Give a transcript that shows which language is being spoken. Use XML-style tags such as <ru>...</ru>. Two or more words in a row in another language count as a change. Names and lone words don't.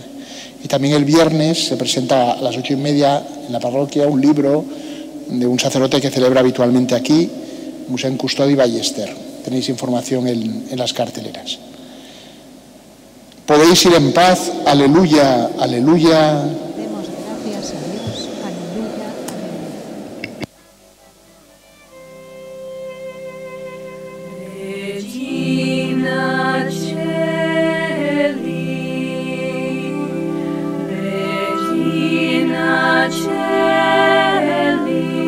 <es>Y también el viernes se presenta a las 8:30 en la parroquia un libro de un sacerdote que celebra habitualmente aquí, Musén Custodi Ballester. Tenéis información en las carteleras. Podéis ir en paz. Aleluya, aleluya. Demos gracias a Dios. Aleluya, aleluya.</es> <la>Regina Celi, Regina Celi,</la>